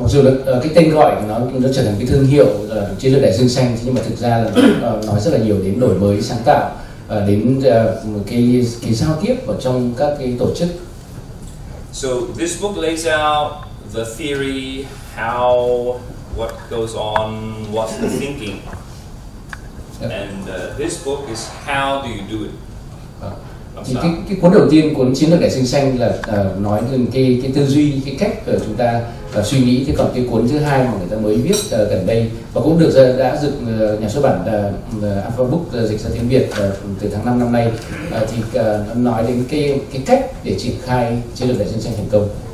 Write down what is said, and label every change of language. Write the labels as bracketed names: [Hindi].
[Vietnamese] Mặc dù là cái tên gọi của nó trở thành cái thương hiệu chiến lược Đại Dương Xanh, nhưng mà thực ra là nó nói rất là nhiều đến đổi mới sáng tạo, đến cái giao tiếp ở trong các cái tổ chức. [English] So this book lays out the theory, how, what goes on, what's the thinking, and this book is how do you do it. [Vietnamese] Thì cái cuốn đầu tiên, cuốn Chiến lược Đại Dương Xanh là nói đến cái tư duy, cái cách của chúng ta suy nghĩ. Thế còn cái cuốn thứ hai mà người ta mới viết gần đây và cũng đã được nhà xuất bản Alpha Book dịch ra tiếng Việt từ tháng 5 năm nay, thì nó nói đến cái cách để triển khai Chiến lược Đại Dương Xanh thành công.